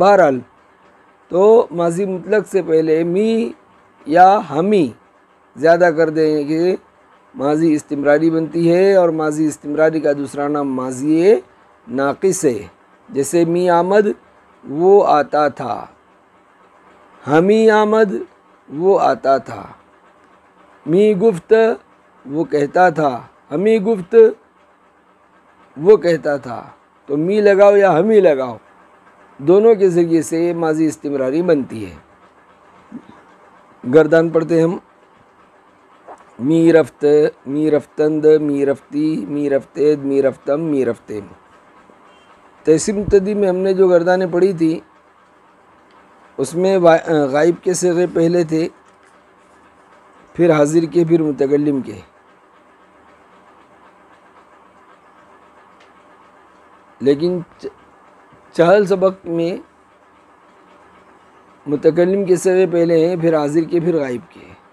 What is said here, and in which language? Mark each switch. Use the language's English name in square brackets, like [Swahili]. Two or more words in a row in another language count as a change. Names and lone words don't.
[Urdu] بہرحال تو ماضی مطلق سے پہلے می یا ہمی زیادہ کر دیں کہ ماضی استمراری بنتی ہے، اور ماضی استمراری کا دوسرا نام ماضی ناقص ہے. جیسے [Persian] می آمد [Urdu] وہ آتا تھا، [Persian] ہمی آمد [Urdu] وہ آتا تھا، [Persian] می گفت [Urdu] وہ کہتا تھا، [Persian] ہمی گفت [Urdu] وہ کہتا تھا. تو می لگاؤ یا ہمی لگاؤ، دونوں کے ذریعے سے ماضی استمراری بنتی ہے. گردان پڑھتے ہم. [Persian] می رفت، می رفتند، می رفتی، می رفتید، می رفتم، می رفتیم. [Urdu] تیسیر مبتدی میں ہم نے جو گردانیں پڑھی تھی اس میں غائب کے صیغے پہلے تھے، پھر حاضر کے، پھر متکلم کے. لیکن چہل سبق میں متکلم کے صیغے پہلے ہیں، پھر حاضر کے، پھر غائب کے.